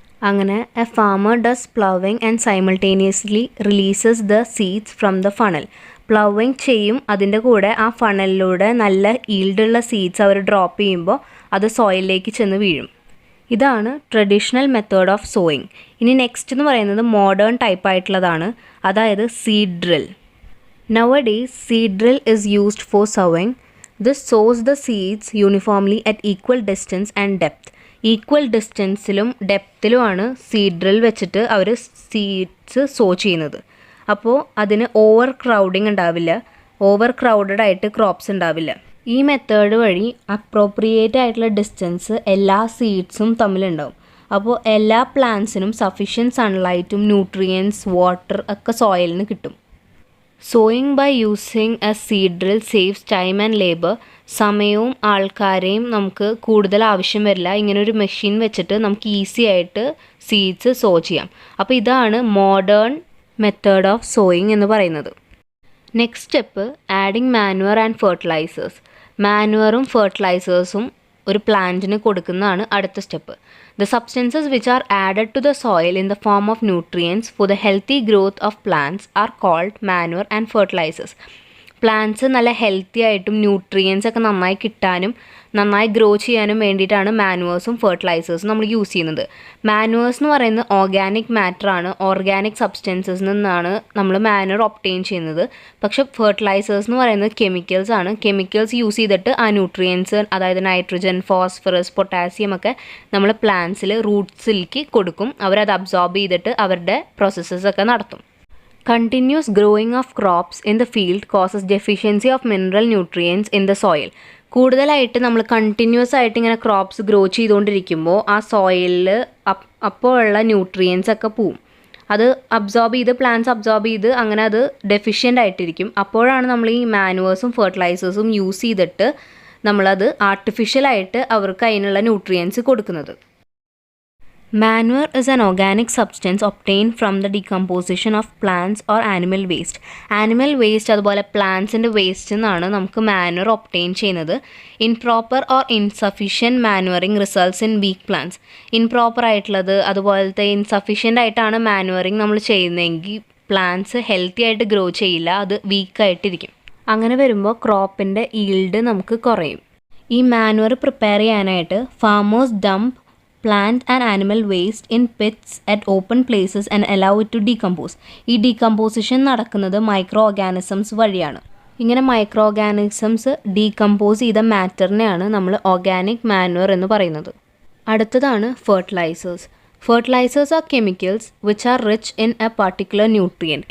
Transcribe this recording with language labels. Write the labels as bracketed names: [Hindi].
[English] അങ്ങനെ a farmer does ploughing and simultaneously releases the seeds from the funnel. [Malayalam] പ്ലവിങ് ചെയ്യും, അതിൻ്റെ കൂടെ ആ ഫണലിലൂടെ നല്ല ഈൽഡുള്ള സീഡ്സ് അവർ ഡ്രോപ്പ് ചെയ്യുമ്പോൾ അത് സോയിലിലേക്ക് ചെന്ന് വീഴും. ഇതാണ് ട്രഡീഷണൽ മെത്തേഡ് ഓഫ് സോയിങ്. ഇനി നെക്സ്റ്റ് എന്ന് പറയുന്നത് മോഡേൺ ടൈപ്പ് ആയിട്ടുള്ളതാണ്, അതായത് seed drill. [English] Nowadays, seed drill is used for sowing. This sows the seeds uniformly at equal distance and depth. [Malayalam] Equal ഡിസ്റ്റൻസിലും ഡെപ്തിലുമാണ് seed drill വെച്ചിട്ട് അവർ സീഡ്സ് സോ ചെയ്യുന്നത്. അപ്പോൾ അതിന് over crowding ഉണ്ടാവില്ല, ഓവർ ക്രൗഡഡ് ആയിട്ട് ക്രോപ്സ് ഉണ്ടാവില്ല. ഈ മെത്തേഡ് വഴി അപ്രോപ്രിയേറ്റ് ആയിട്ടുള്ള ഡിസ്റ്റൻസ് എല്ലാ സീഡ്സും തമ്മിലുണ്ടാവും. അപ്പോൾ എല്ലാ പ്ലാന്റ്സിനും സഫിഷ്യൻറ്റ് സൺലൈറ്റും ന്യൂട്രിയൻസ് വാട്ടർ ഒക്കെ സോയിലിന് കിട്ടും. [English] Sowing by using a seed drill saves time and labour. [Malayalam] സമയവും ആൾക്കാരെയും നമുക്ക് കൂടുതൽ ആവശ്യം വരില്ല. ഇങ്ങനൊരു മെഷീൻ വെച്ചിട്ട് നമുക്ക് ഈസി ആയിട്ട് സീഡ്സ് സോ ചെയ്യാം. അപ്പോൾ ഇതാണ് മോഡേൺ മെത്തേഡ് ഓഫ് സോയിങ് എന്ന് പറയുന്നത്. [English] Next step adding manure and fertilisers. [Malayalam] മാനുവറും ഫെർട്ടിലൈസേഴ്സും ഒരു പ്ലാന്റിന് കൊടുക്കുന്നതാണ് അടുത്ത step. [English] The substances which are added to the soil in the form of nutrients for the healthy growth of plants are called manure and fertilizers. [Malayalam] Plants നല്ല healthy ആയിട്ടും nutrients ഒക്കെ നന്നായി കിട്ടാനും നന്നായി ഗ്രോ ചെയ്യാനും വേണ്ടിയിട്ടാണ് മാനുവേഴ്സും ഫെർട്ടിലൈസേഴ്സും നമ്മൾ യൂസ് ചെയ്യുന്നത്. മാനുവേഴ്സ് എന്ന് പറയുന്നത് ഓർഗാനിക് മാറ്ററാണ്, ഓർഗാനിക് സബ്സ്റ്റൻസസിൽ നിന്നാണ് നമ്മൾ മാനുവർ ഒബ്റ്റെയിൻ ചെയ്യുന്നത്. പക്ഷെ ഫെർട്ടിലൈസേഴ്സ് എന്ന് പറയുന്നത് കെമിക്കൽസ് ആണ്. കെമിക്കൽസ് യൂസ് ചെയ്തിട്ട് ആ ന്യൂട്രിയൻസ്, അതായത് നൈട്രജൻ, ഫോസ്ഫറസ്, പൊട്ടാസ്യം ഒക്കെ നമ്മൾ പ്ലാന്റ്സിൽ റൂട്ട്സിലേക്ക് കൊടുക്കും. അവരത് അബ്സോർബ് ചെയ്തിട്ട് അവരുടെ പ്രോസസ്സസ് ഒക്കെ നടത്തും. [English] Continuous growing of crops in the field causes deficiency of mineral nutrients in the soil. [Malayalam] കൂടുതലായിട്ട് നമ്മൾ കണ്ടിന്യൂസ് ആയിട്ട് ഇങ്ങനെ ക്രോപ്സ് ഗ്രോ ചെയ്തുകൊണ്ടിരിക്കുമ്പോൾ ആ സോയിലിൽ അപ്പോൾ ഉള്ള ന്യൂട്രിയൻസ് ഒക്കെ പോവും. അത് അബ്സോർബ് ചെയ്ത് പ്ലാന്റ്സ് അബ്സോർബ് ചെയ്ത് അങ്ങനെ അത് ഡെഫിഷ്യൻ്റ് ആയിട്ടിരിക്കും. അപ്പോഴാണ് നമ്മൾ ഈ മാനുവേഴ്സും ഫെർട്ടിലൈസേഴ്സും യൂസ് ചെയ്തിട്ട് നമ്മളത് ആർട്ടിഫിഷ്യലായിട്ട് അവർക്ക് അതിനുള്ള ന്യൂട്രിയൻസ് കൊടുക്കുന്നത്. [English] Manure is an organic substance obtained from the decomposition of plants or animal waste. Animal waste [Malayalam] അതുപോലെ പ്ലാന്റ്സിൻ്റെ വേസ്റ്റ് നിന്നാണ് നമുക്ക് മാനുവർ ഒബ്റ്റെയിൻ ചെയ്യുന്നത്. [English] Improper or insufficient manuring results in weak plants. [Malayalam] Improper ആയിട്ടുള്ളത് അതുപോലത്തെ ഇൻസഫിഷ്യൻ്റ് ആയിട്ടാണ് മാനുവറിങ് നമ്മൾ ചെയ്യുന്നതെങ്കിൽ പ്ലാന്റ്സ് ഹെൽത്തി ആയിട്ട് ഗ്രോ ചെയ്യില്ല, അത് വീക്കായിട്ടിരിക്കും. അങ്ങനെ വരുമ്പോൾ ക്രോപ്പിൻ്റെ ഈൽഡ് നമുക്ക് കുറയും. ഈ മാനുവർ പ്രിപ്പയർ ചെയ്യാനായിട്ട് [English] Farmers dump plant and animal waste in pits at open places and allow it to decompose. [Malayalam] ഈ ഡീകമ്പോസിഷൻ നടക്കുന്നത് മൈക്രോ ഓർഗാനിസംസ് വഴിയാണ്. ഇങ്ങനെ മൈക്രോ ഓർഗാനിസംസ് ഡീകമ്പോസ് ചെയ്ത മാറ്ററിനെയാണ് നമ്മൾ ഓർഗാനിക് മാനുവർ എന്ന് പറയുന്നത്. അടുത്തതാണ് fertilisers. [English] Fertilisers are chemicals which are rich in a particular nutrient.